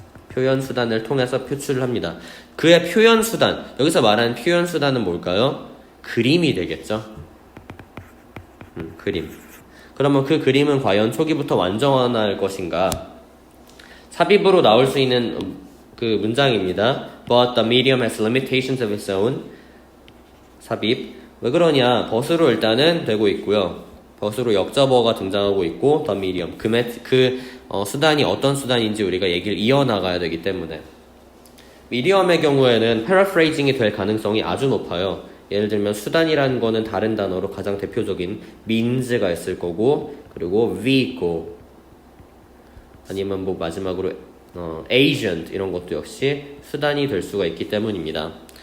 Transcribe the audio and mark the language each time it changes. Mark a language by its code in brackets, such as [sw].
[ko] 표현 수단을 통해서 표출을 합니다. 그의 표현 수단 여기서 말하는 표현 수단은 뭘까요? 그림이 되겠죠. 그림. 그러면 그 그림은 과연 초기부터 완성할 것인가? 삽입으로 나올 수 있는 그 문장입니다. [en] But the medium has limitations of its own. [ko] 삽입. 왜 그러냐? 벗으로 일단은 되고 있고요. 벗으로 역접어가 등장하고 있고 the medium. 수단이 어떤 수단인지 우리가 얘기를 이어나가야 되기 때문에 미디엄의 경우에는 paraphrasing이 될 가능성이 아주 높아요. 예를 들면 수단이라는 거는 다른 단어로 가장 대표적인 means가 있을 거고 그리고 vehicle 아니면 뭐 마지막으로 agent 이런 것도 역시 수단이 될 수가 있기 때문입니다.